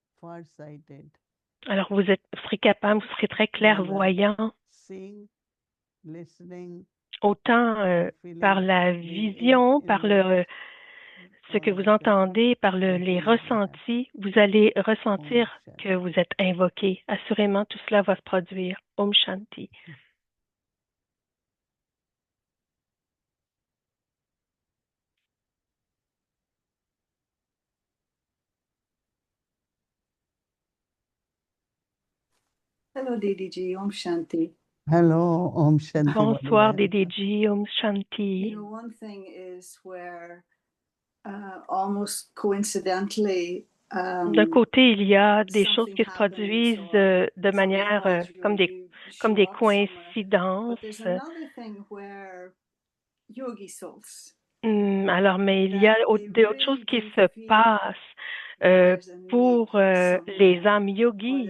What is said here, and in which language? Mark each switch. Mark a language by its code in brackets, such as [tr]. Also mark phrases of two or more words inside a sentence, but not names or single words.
[fr] Alors vous serez capable, vous serez très clairvoyant, autant par la vision, par ce que vous entendez, par les ressentis, vous allez ressentir que vous êtes invoqué. Assurément, tout cela va se produire. [sa] ॐ शान्ति. Hello, DDG. ॐ शान्ति. Hello, ॐ शान्ति. [fr] Bonsoir, DDG. [sa] ॐ शान्ति. [en] You know, one thing is where almost coincidentally. [fr] D'un côté, il y a des choses qui se produisent de manière comme des coïncidences. Alors, mais il y a d'autres choses qui se passent pour les âmes yogis.